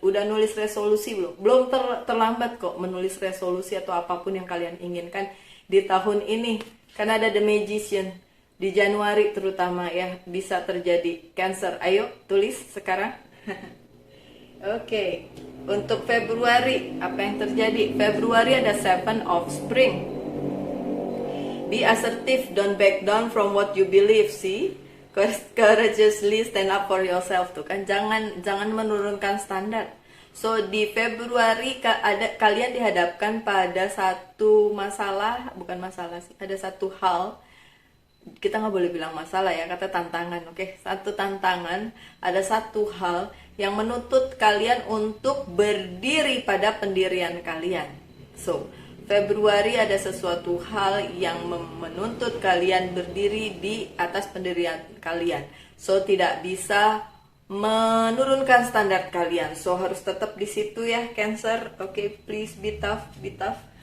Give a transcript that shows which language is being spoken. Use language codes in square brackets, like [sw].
[id] Udah nulis resolusi belum? Belum terlambat kok menulis resolusi atau apapun yang kalian inginkan di tahun ini. Karena ada The Magician. Di Januari terutama ya, bisa terjadi. Cancer, ayo tulis sekarang. Oke, untuk Februari, apa yang terjadi? Februari ada Seven of Spring. [en] Be assertive, don't back down from what you believe, see? Courageously stand up for yourself [id] tuh kan, jangan menurunkan standar. So di Februari kalian dihadapkan pada satu masalah, bukan masalah sih, ada satu hal, kita nggak boleh bilang masalah ya, kata tantangan, oke? Satu tantangan, ada satu hal yang menuntut kalian untuk berdiri pada pendirian kalian. So Februari ada sesuatu hal yang menuntut kalian berdiri di atas pendirian kalian. So tidak bisa menurunkan standar kalian. So harus tetap di situ ya, Cancer. [en] Oke, please be tough, be tough.